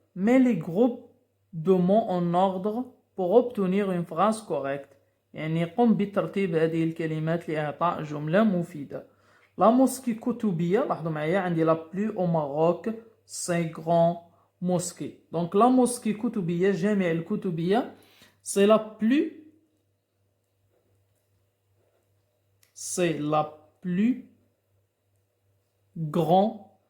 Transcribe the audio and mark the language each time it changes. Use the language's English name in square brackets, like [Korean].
[French] Mets les groupes de mots en ordre pour obtenir une phrase correcte. [Arabic] يعني قم بترتيب هذه الكلمات لإعطاء جملة مفيدة. [French] La mosquée Koutoubia, [Arabic] لاحظوا معايا عندي [French] la plus au Maroc, 5 grands mosquées. Donc la mosquée Koutoubia, جامع الكتبية, c'est la plus grande.